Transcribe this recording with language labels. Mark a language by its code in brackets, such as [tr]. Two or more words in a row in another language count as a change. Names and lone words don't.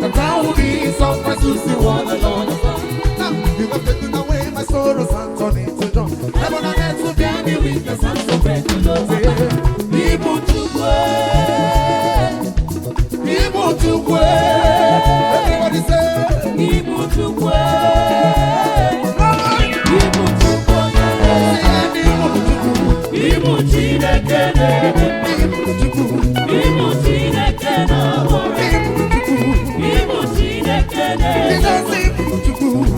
[en] The town will be surprised to see one alone. Now you have taken away my sorrows and Turn it to joy. Heaven and earth will be Tell me with the sound of praise to Lord. Yeah. [ig] Ibu Chukwu. Ibu Chukwu. [en] Everybody say, [ig] Ibu Chukwu. Mama. Ibu Chukwu. Say, Ibu Chukwu. Ibu Chineke. Ibu Chukwu. Ibu Chineke na-ahụ. Ibu Chukwu. Ịbụ Chineke na-enye. Jizọs bụ Chukwu.